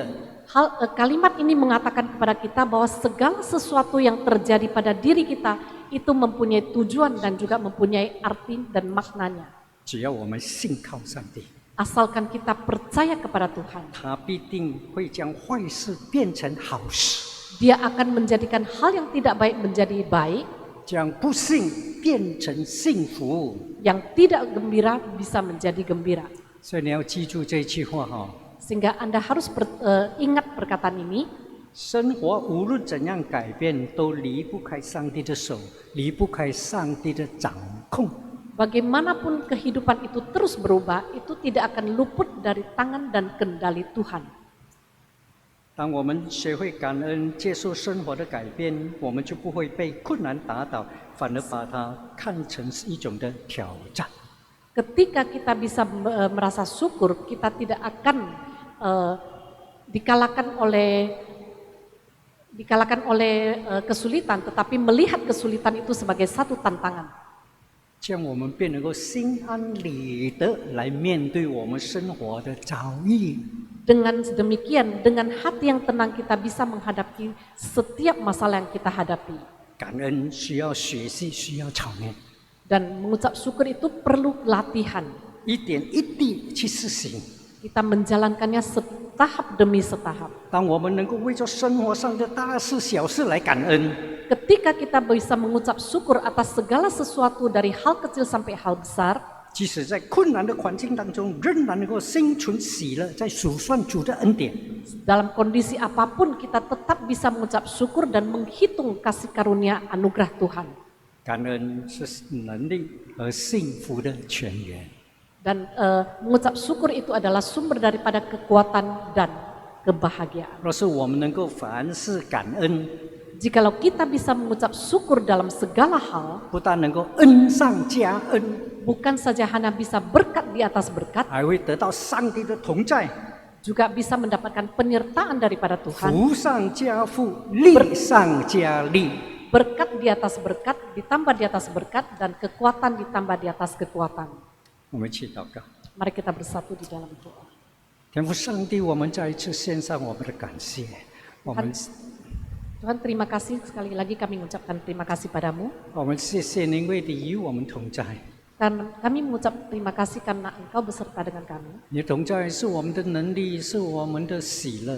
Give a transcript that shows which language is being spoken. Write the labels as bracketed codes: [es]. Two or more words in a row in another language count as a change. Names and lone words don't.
[id] Kalimat ini mengatakan kepada kita bahwa segala sesuatu yang terjadi pada diri kita itu mempunyai tujuan dan juga mempunyai arti dan maknanya. [zh] 只要我们信靠上帝， [id] Asalkan kita percaya kepada Tuhan, [zh] 他必定会将坏事变成好事， [id] Dia akan menjadikan hal yang tidak baik menjadi baik, [zh] 将不幸变成幸福。 [id] yang tidak gembira bisa menjadi gembira. [zh] 所以你要记住这句话哈， [id] Sehingga Anda harus ingat perkataan ini. [zh] 生活无论怎样改变，都离不开上帝的手，离不开上帝的掌控。 [id] Bagaimanapun kehidupan itu terus berubah, itu tidak akan luput dari tangan dan kendali Tuhan. [zh] 当我们学会感恩，接受生活的改变，我们就不会被困难打倒，反而把它看成是一种的挑战。 [id] Ketika kita bisa merasa syukur, kita tidak akan dikalahkan oleh kesulitan, tetapi melihat kesulitan itu sebagai satu tantangan. [zh] 这样我们便能够心安理得来面对我们生活的遭遇。 [id] Dengan demikian, dengan hati yang tenang kita bisa menghadapi setiap masalah yang kita hadapi. [zh] 感恩需要学习，需要操练， [id] Dan mengucap syukur itu perlu latihan. [zh] 一点一滴去实行。 [id] Kita menjalankannya setahap demi setahap. [zh] 当我们能够为着生活上的大事小事来感恩， [id] Ketika kita bisa mengucap syukur atas segala sesuatu dari hal kecil sampai hal besar, [zh] 即使在困难的环境当中，仍然能够心存喜乐，在数算主的恩典。 [id] dalam kondisi apapun kita tetap bisa mengucap syukur dan menghitung kasih karunia anugerah Tuhan. [zh] 感恩是能力和幸福的泉源。 [id] Dan mengucap syukur itu adalah sumber daripada kekuatan dan kebahagiaan. [zh] 若是我们能够凡事感恩， [id] Jikalau kita bisa mengucap syukur dalam segala hal, [zh] 不但能够恩上加恩， [id] bukan saja hanya bisa berkat di atas berkat, [zh] 还会得到上帝的同在， [id] juga bisa mendapatkan penyertaan daripada Tuhan. [zh] 福上加福，利上加利。 [id] Berkat di atas berkat, ditambah di atas berkat, dan kekuatan ditambah di atas kekuatan. [zh] 我们一起祷告， [id] Mari kita bersatu di dalam doa. [zh] 天父上帝，我们再一次献上我们的感谢。我们 [id] Tuhan, terima kasih sekali lagi kami mengucapkan terima kasih padamu. [zh] 我们谢谢您为你与我们同在， [id] Dan kami mengucap terima kasih karena Engkau beserta dengan kami. [zh] 你的同在是我们的能力，是我们的喜乐。